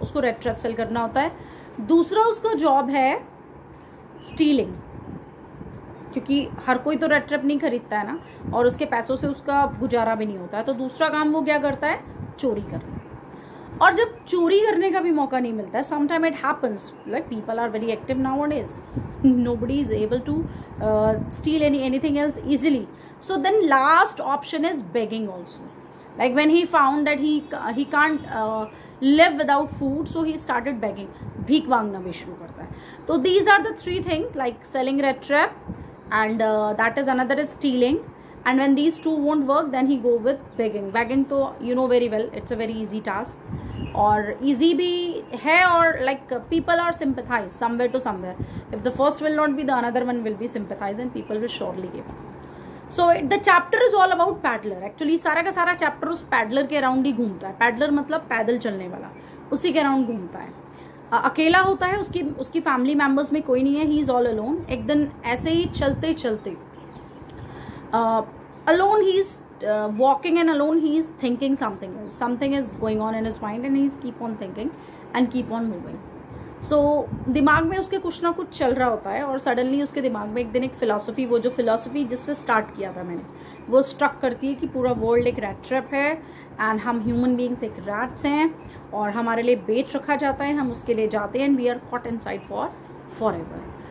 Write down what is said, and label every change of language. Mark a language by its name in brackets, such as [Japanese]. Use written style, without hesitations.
[Hindi] उसको rat trap cell करना होता है. दूसरा उसका जॉब है स्टीलिंग, क्योंकि हर कोई तो रेड ट्रैप नहीं खरीदता है ना, और उसके पैसों से उसका गुजारा भी नहीं होता है. तो दूसरा काम वो क्या करता है? चोरी करना. और जब चोरी करने का भी मौका नहीं मिलता है, [English] Sometime it happens, like people are very active nowadays, nobody is able to steal anything else easily. So then last option is begging also. Like when he found that he can't live without food, so he started begging. [Hindi] भीख मांगना भी शुरू करता है. [English] तो these are the three things, like selling rat trap, and that is another is stealing. And when these two won't work, then he go with begging. Begging तो you know very well, it's a very easy task. और easy भी है, और like people are sympathize somewhere to somewhere. If the first will not be, the another one will be sympathize and people will surely give. So the chapter is all about paddler. [Hindi] Actually सारा का सारा chapter उस peddler के around ही घूमता है. Peddler मतलब पैदल चलने वाला, उसी के अराउंड घूमता है. अकेला होता है, उसकी फैमिली मेम्बर्स में कोई नहीं है, [English] He is all alone. [Hindi] एक दिन ऐसे ही चलते चलते [English] alone he's walking, and alone he is thinking something else. Something is going on in his mind and he's keep on thinking and keep on moving. [Hindi] So दिमाग में उसके कुछ ना कुछ चल रहा होता है और सडनली उसके दिमाग में एक दिन एक फिलॉसफी, वो जो फिलॉसफी जिससे स्टार्ट किया था मैंने, वो स्ट्रक करती है कि पूरा वर्ल्ड एक रैट ट्रैप है एंड हम ह्यूमन बींग्स एक रैट्स हैं और हमारे लिए बेच रखा जाता है, हम उसके लिए जाते हैं [English] And we are caught inside forever.